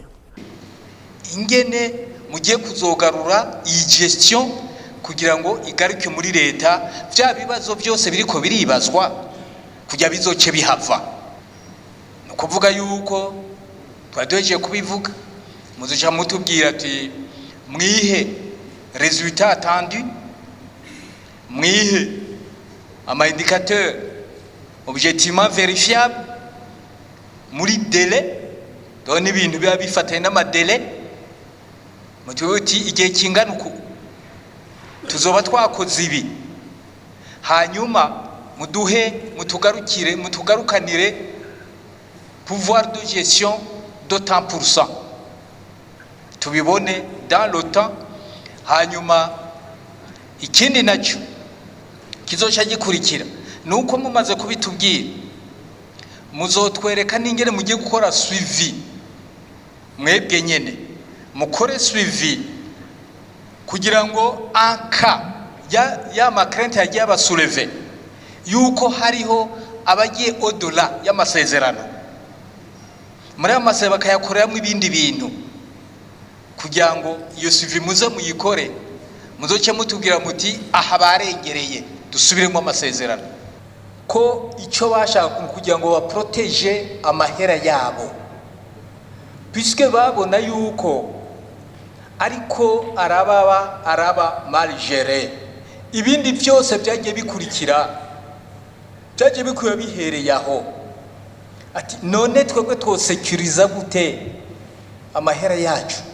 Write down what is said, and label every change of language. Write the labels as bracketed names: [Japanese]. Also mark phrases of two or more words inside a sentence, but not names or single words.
[Rundi] Ingene mugiye kuzogarura iyi gestion kugira ngo igaruke muri leta vya bibazo byose biriko biribazwa kujya bizoce bihava. No kuvuga yuko twadoje kubivuga muzoca mutubwira ati mwihe [French] résultat attendu, [Rundi] mwihe ama [French] indicateur objectivement vérifiable [Rundi] muri délai donc ibintu biba bifatanye n'amadélai mututi igihe kingana uko tuzoba twakoze ibi hanyuma mutugarukanire [French] pouvoir de gestion de tant pour cent [Rundi] tubibone [French] dans le temps. [Rundi] Hanyuma ikindi nacyo kizoca gikurikira nuko mumaze kubitubwira muzotwereka n'ingene mugiye gukora suivi. Mwebwe nyene mukore suivi kugira ngo anka ya makrente yagiye abasouleve yuko hariho abagiye au-delà y'amasezerano muri amasezerano bakayakoreramo ibindi bintu kugira ngo iyo suivi muze muyikore muzoce mutubwira muti aha barengereye dusubiremo amasezerano ko icyo bashaka kugira ngo baprotege amahera yabo puisque babona yuko ariko araba [French] mal géré [Rundi] ibindi byose byagiye bikurikira byagiye bikuye bihereye aho ati none twebwe twosekuriza gute amahera yacu.